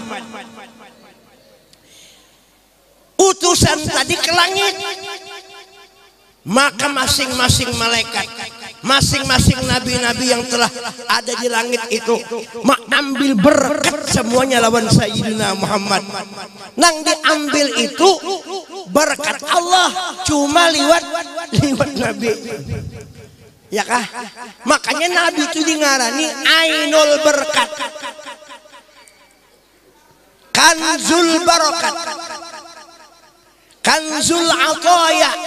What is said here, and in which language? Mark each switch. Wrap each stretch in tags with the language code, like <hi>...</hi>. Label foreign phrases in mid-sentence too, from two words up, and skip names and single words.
<bjn>Utusan tadi ke langit, maka masing-masing malaikat, masing-masing nabi-nabi yang telah ada di langit itu mengambil berkat semuanya lawan Sayyidina Muhammad. Nang diambil itu berkat Allah cuma liwat nabi. Ya kah? Makanya nabi itu dingarani</bjn> <ar>ainul berkat, kanzul barakat, kanzul ataya.</ar>